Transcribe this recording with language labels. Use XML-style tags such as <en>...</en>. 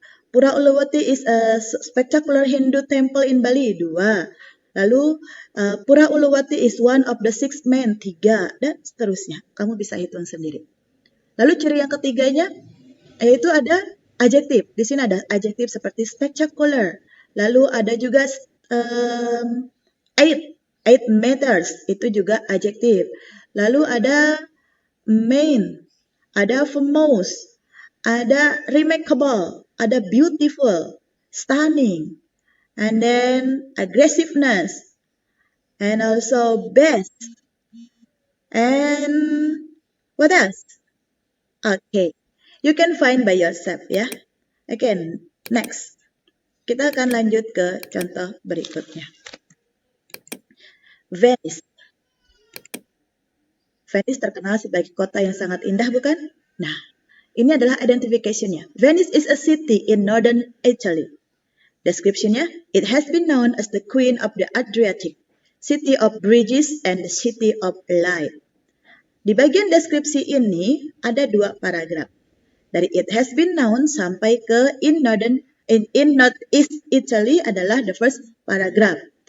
<en>Pura Uluwatu is a spectacular Hindu temple in Bali, 2.</en> <id>Lalu</id> <en>Pura Uluwatu is one of the 6 men, 3.</en> <id>Dan seterusnya. Kamu bisa hitung sendiri. Lalu ciri yang ketiganya, yaitu ada adjektif. Di sini ada adjektif seperti spectacular. Lalu ada juga 8 meters, itu juga adjektif. Lalu ada main, ada famous, ada remarkable,</id> <en>ada beautiful, stunning, and then aggressiveness, and also best, and what else? Okay, you can find by yourself ya. Again, next.</en> <id>Kita akan lanjut ke contoh berikutnya. Venice. Venice terkenal sebagai kota yang sangat indah, bukan? Nah, ini adalah identification-nya.</id> <en>Venice is a city in northern Italy. Description-nya, it has been known as the Queen of the Adriatic, City of Bridges, and the City of Light.</en> <id>Di bagian deskripsi ini ada 2 paragraf.</id> <en>Dari it has been known</en> <id>sampai ke</id> <en>in northeast Italy adalah the first paragraph.</en>